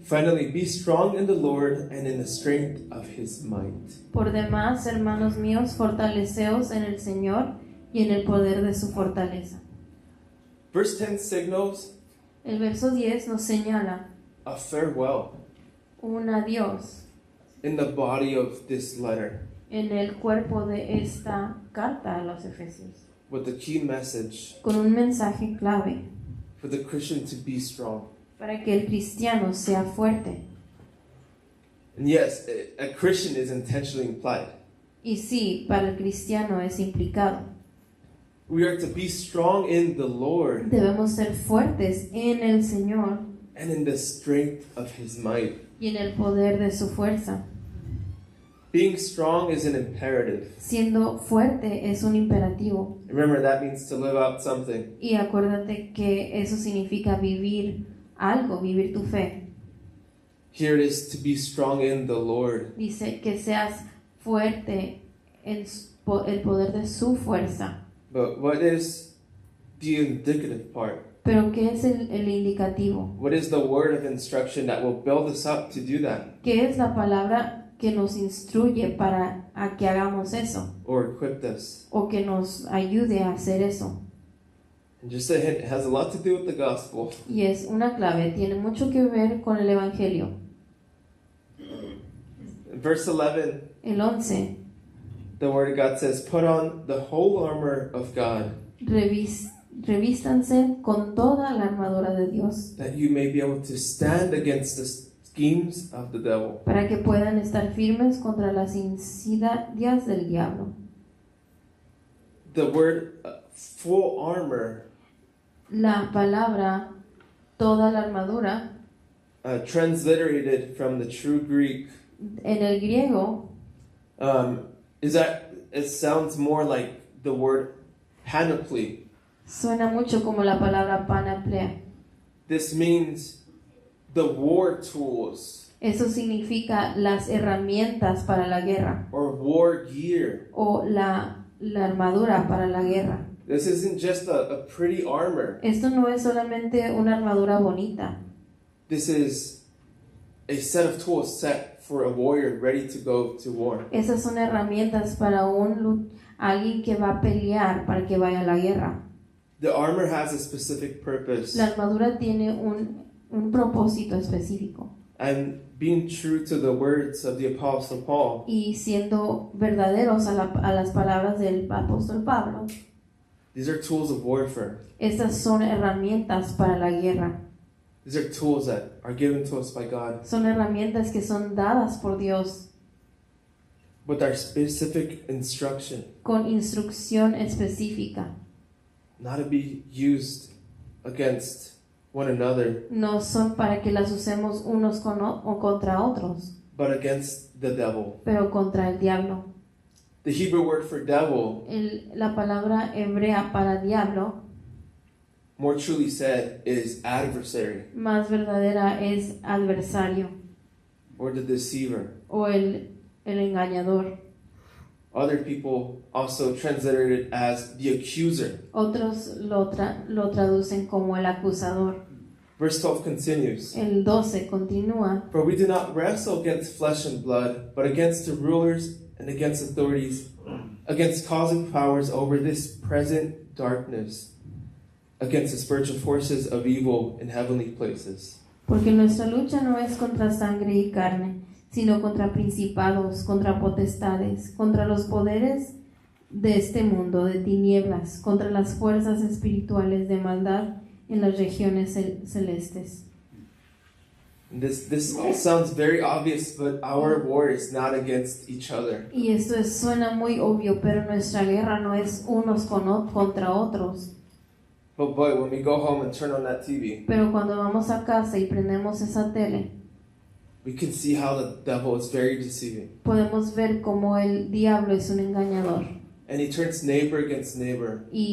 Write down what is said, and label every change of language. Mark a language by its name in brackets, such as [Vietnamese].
[English] "Finally, be strong in the Lord and in the strength of His might." [Spanish] Por demás, hermanos míos, fortaleceos en el Señor y en el poder de su fortaleza. [English] Verse 10 signals [Spanish] El verso 10 nos señala [English] a farewell [Spanish] un adiós [English] in the body of this letter, [Spanish] en el cuerpo de esta carta a los Efesios, [English] with the key message [Spanish] con un mensaje clave [English] for the Christian to be strong. [Spanish] para que el cristiano sea fuerte. [English] And yes, a Christian is intentionally implied. [Spanish] Y sí, para el cristiano es implicado. [English] We are to be strong in the Lord [Spanish] Debemos ser fuertes en el Señor [English] and in the strength of His might. [Spanish] y en el poder de su fuerza. [English] Being strong is an imperative. [Spanish] Siendo fuerte es un imperativo. [English] Remember, that means to live out something. [Spanish] Y acuérdate que eso significa vivir algo, vivir tu fe. [English] Here it is to be strong in the Lord. [Spanish] Dice que seas fuerte en el poder de su fuerza. [English] But what is the indicative part? [Spanish] Pero ¿qué es el indicativo? [English] What is the word of instruction that will build us up to do that? [Spanish] ¿Qué es la palabra que nos instruye para a que hagamos eso? [English] Or equipped us? [Spanish] O que nos ayude a hacer eso. [English] And just a hint, it has a lot to do with the gospel. [Spanish] Y es una clave, tiene mucho que ver con el Evangelio. [English] In verse 11, [Spanish] El 11, [English] the word of God says, "Put on the whole armor of God, [Spanish] revístanse con toda la armadura de Dios, [English] that you may be able to stand against the schemes of the devil." [Spanish] para que puedan estar firmes contra las insidias del diablo. [English] The word full armor, [Spanish] La palabra toda la armadura, [English] transliterated from the true Greek, [Spanish] en el griego, [English] is that it sounds more like the word panoply. [Spanish] suena mucho como la palabra panoplia. [English] This means the war tools [Spanish] Eso significa las herramientas para la guerra [English] or war gear. [Spanish] o la armadura para la guerra. [English] This isn't just a pretty armor. [Spanish] Esto no es solamente una armadura bonita. [English] This is a set of tools set for a warrior ready to go to war. [Spanish] Esas son herramientas para alguien que va a pelear, para que vaya a la guerra. [English] The armor has a specific purpose. [Spanish] La armadura tiene un propósito específico. [English] And being true to the words of the Apostle Paul, [Spanish] Y siendo verdaderos a las palabras del apóstol Pablo, [English] these are tools of warfare. [Spanish] estas son herramientas para la guerra. [English] These are tools that are given to us by God [Spanish] Son herramientas que son dadas por Dios [English] with our specific instruction, [Spanish] con instrucción específica. [English] not to be used against one another, [Spanish] No son para que las usemos unos o contra otros, [English] but against the devil. [Spanish] pero contra el diablo. [English] The Hebrew word for devil, [Spanish] La palabra hebrea para diablo, [English] more truly said, is adversary [Spanish] más verdadera, es adversario [English] or the deceiver. [Spanish] o el engañador. [English] Other people also translated it as the accuser. [Spanish] Otros lo traducen como el acusador. [English] Verse 12 continues. [Spanish] El 12 continúa. [English] For we do not wrestle against flesh and blood, but against the rulers and against authorities, against cosmic powers over this present darkness, against the spiritual forces of evil in heavenly places. [Spanish] Porque nuestra lucha no es contra sangre y carne, sino contra principados, contra potestades, contra los poderes de este mundo de tinieblas, contra las fuerzas espirituales de maldad en las regiones celestes. [English] This all sounds very obvious, but our war is not against each other. [Spanish] Y esto suena muy obvio, pero nuestra guerra no es unos contra otros. [English] But boy, when we go home and turn on that TV, [Spanish] Pero cuando vamos a casa y prendemos esa tele, [English] we can see how the devil is very deceiving. [Spanish] podemos ver cómo el diablo es un engañador [English] And he turns neighbor against neighbor.